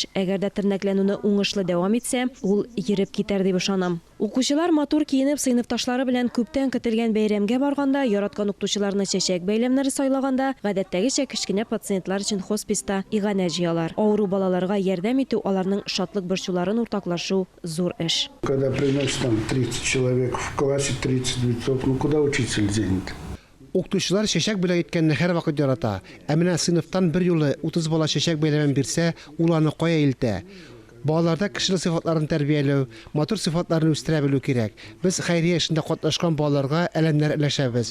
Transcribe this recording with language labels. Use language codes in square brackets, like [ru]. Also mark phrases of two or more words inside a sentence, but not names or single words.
[tt] Әгәр дә тернәкләнүне уңышлы дәвам итсә, ул йөреп китәр дип ышанам. Укучылар матур киенеп сыйныфташлары белән күптән көтелгән бәйрәмгә барганда, яраткан укытучыларны чәчәк бәйләмнәре сайлаганда, гадәттәгечә кечкенә пациентлар өчен хосписта иганә җыялар. Авыру балаларга ярдәм итү, аларның шатлык борчуларын уртаклашу зур эш. [ru] Когда приносит там 30 человек в классе, 30 лицов, ну куда учитель денет? [tt] Укытучылар чәчәк белән иткәнне һәр вакыт ярата. Ә менә сыйныфтан бер юлы 30 бала чәчәк бәйләмен бирсә, ул аны кая илтә? Балаларда кешелек сыйфатларын тәрбияләү, матур сыйфатларны үстерә белү кирәк. Без хәйрия эшендә катнашкан балаларга әлемнәр өләшәбез.